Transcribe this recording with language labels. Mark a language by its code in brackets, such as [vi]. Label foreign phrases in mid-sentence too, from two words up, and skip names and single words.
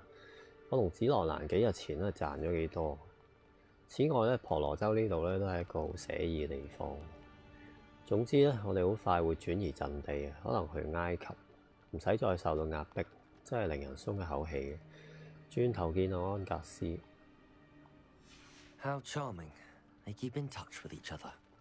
[yue] 我同紫羅蘭幾日前咧賺咗幾多。此外咧，婆羅洲呢度咧都係一個好寫意嘅地方。總之咧，我哋好快會轉移陣地嘅，可能去埃及，唔使再受到壓迫，真係令人鬆一口氣嘅。轉頭見到安格斯。 [en] How charming. They keep in touch with each other.